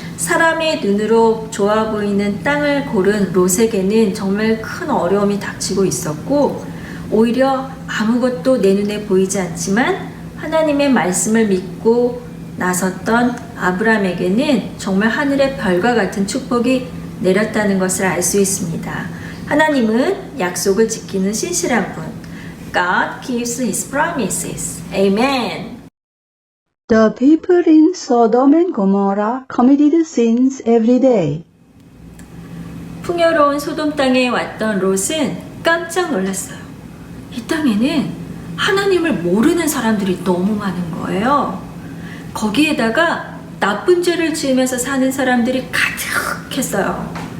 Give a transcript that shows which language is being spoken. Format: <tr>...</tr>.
<ko>사람의 눈으로 좋아 보이는 땅을 고른 롯에게는 정말 큰 어려움이 닥치고 있었고, 오히려 아무것도 내 눈에 보이지 않지만 하나님의 말씀을 믿고 나섰던 아브라함에게는 정말 하늘의 별과 같은 축복이 내렸다는 것을 알 수 있습니다. 하나님은 약속을 지키는 신실한 분.</ko> <en>God keeps his promises. Amen. The people in Sodom and Gomorrah committed sins every day.</en> <ko>풍요로운 소돔 땅에 왔던 롯은 깜짝 놀랐어요. 이 땅에는 하나님을 모르는 사람들이 너무 많은 거예요. 거기에다가 나쁜 죄를 지으면서 사는 사람들이 가득했어요.</ko>